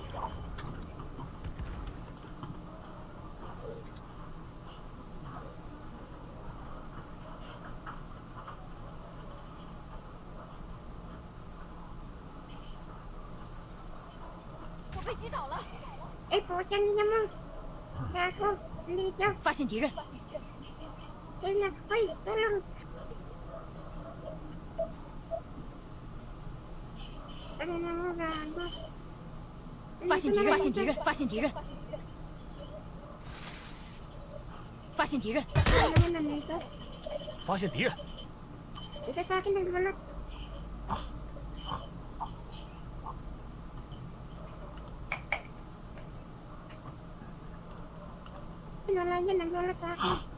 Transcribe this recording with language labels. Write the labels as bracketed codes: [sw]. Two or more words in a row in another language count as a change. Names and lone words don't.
[zh] 我被击倒了， [tl] Eh, pucha niya mo. Kako, dito. [zh] 发现敌人， [tl] Kaya, hoy, tulong. Ano na mo, gago? [zh] 发现敌人，发现敌人，发现敌人，发现敌人， [tl] Ano naman nandito? [zh] 发现敌人。 [tl] Ito sa akin nagbalat. Wala yan, nagbalat sa akin.